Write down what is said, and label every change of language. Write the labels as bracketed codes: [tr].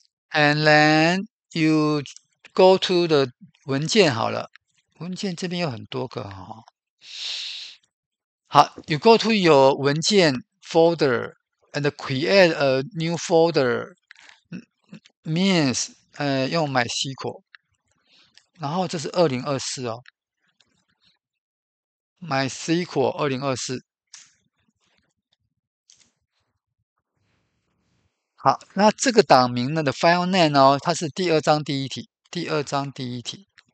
[en] And then you go to the [zh] 文件好了，文件这边有很多个哈。 [en] 好 ，you go to your 文件 folder and create a new folder means 用 MySQL， [zh] 然后这是2024哦 [en] ，MySQL 2024。 [zh] 好，那这个档名呢的 file name 哦，它是第二章第一题，第二章第一题。